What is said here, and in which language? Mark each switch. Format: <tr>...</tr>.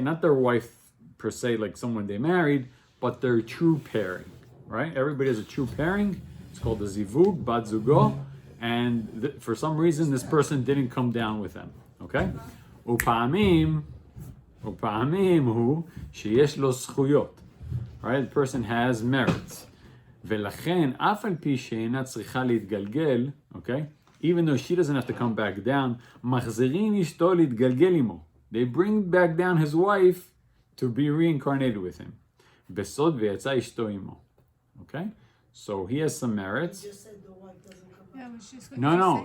<en>Not their wife per se, like someone they married, but their true pairing, right? Everybody has a true pairing. It's called the zivug, bat zugo, and for some reason this person didn't come down with them, okay?</en> <he>Upa'amim hu sheyesh lo zchuyot,</he> <en>right? The person has merits.</en> <he>ולכן, אף על פי שאינה צריכה להתגלגל, okay?</he> <en>Even though she doesn't have to come back down,</en> <he>מחזירים אשתו להתגלגל עמו.</he> <en>They bring back down his wife to be reincarnated with him.</en> <he>בסוד ויצא אשתו עמו.</he> <en>Okay? So he has some merits. You just said the wife doesn't come Yeah, out. I was just going No.</en>